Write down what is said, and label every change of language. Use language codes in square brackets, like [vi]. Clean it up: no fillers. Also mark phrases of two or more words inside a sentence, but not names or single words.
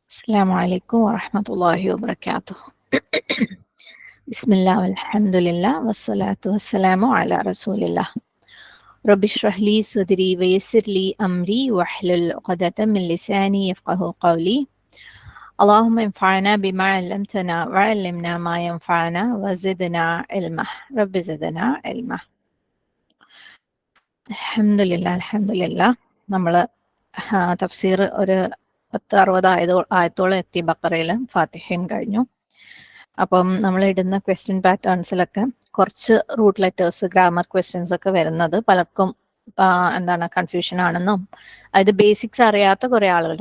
[ar] السلام عليكم ورحمة الله وبركاته. بسم الله والحمد لله والصلاة والسلام على رسول الله. رب اشرح لي صدري ويسر لي أمري واحلل عقدة من لساني يفقه قولي. اللهم انفعنا بما علمتنا وعلمنا ما ينفعنا وزدنا علما. رب زدنا علما. [ml] അൽഹംദുലില്ലാ നമ്മൾ തഫ്സീർ ഒരു 60 ആയത്തോളം എത്തി ബക്കറയിൽ. ഫാത്തിഹയും കഴിഞ്ഞു. അപ്പം നമ്മൾ ഇടുന്ന [en] question patterns [ml] കുറച്ച് [en] root letters, grammar questions [ml] ഒക്കെ വരുന്നത് പലർക്കും എന്താണ് കൺഫ്യൂഷൻ ആണെന്നും, അതായത് ബേസിക്സ് അറിയാത്ത കുറെ ആളുകളുണ്ട്.